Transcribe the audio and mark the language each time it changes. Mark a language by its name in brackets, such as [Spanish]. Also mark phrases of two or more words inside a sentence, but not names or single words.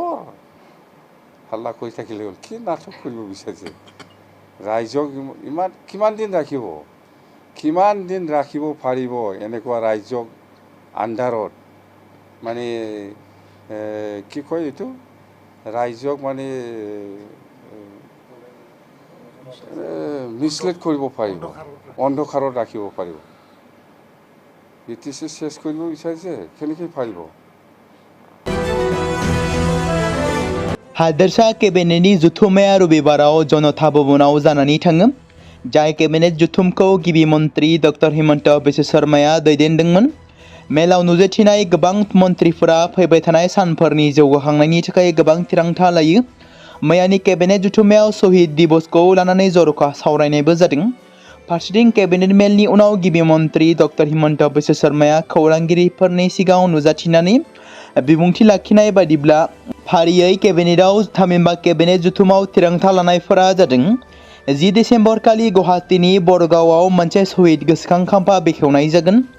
[Assamese] কৰি থাকিলে হ'ল কি নাটক কৰিব বিচাৰিছে ৰাইজক ইমান কিমান দিন ৰাখিব পাৰিব এনেকুৱা ৰাইজক আন্ধাৰত মানে কি কয় এইটো ৰাইজক মানে মিছলিড কৰিব পাৰিব অন্ধকাৰত ৰাখিব পাৰিব বিটিসি শেষ কৰিব বিচাৰিছে কেনেকৈ পাৰিব [Bodo] हादोरसा केबिनेटनि जुथुमाया रबिबाराव जनता भवनाव जानानै थाङो जाय केबिनेट जुथुमखौ गिबि मन्त्रि डक्टर हिमन्त बिश्व शर्माया दैदेनदोंमोन मेलाव नुजाथिनाय गोबां मन्त्रिफोरा फैबाय थानाय सानफोरनि जौगाखांनायनि थाखाय गोबां थिरांथा लायो मैयानि केबिनेट जुथुमायाव शहीद दिबसखौ लानानै जर'खा सावरायनायबो जादों फारसेथिं केबिनेट मेलनि उनाव गिबि मन्त्रि डक्टर हिमन्त बिश्व शर्माया खौरांगिरिफोरनि सिगाङाव नुजाथिनानै बिबुंथि लाखिनाय बायदिब्ला फारियै केबिनेटआव थामहिनबा केबिनेट जुथुमाव थिरांथा लानायफोरा जादों 10 डिसेम्बर खालि गुवाहाटीनि बरगावआव मोनसे शहीद गोसोखां खाम्फा बेखेवनाय जागोन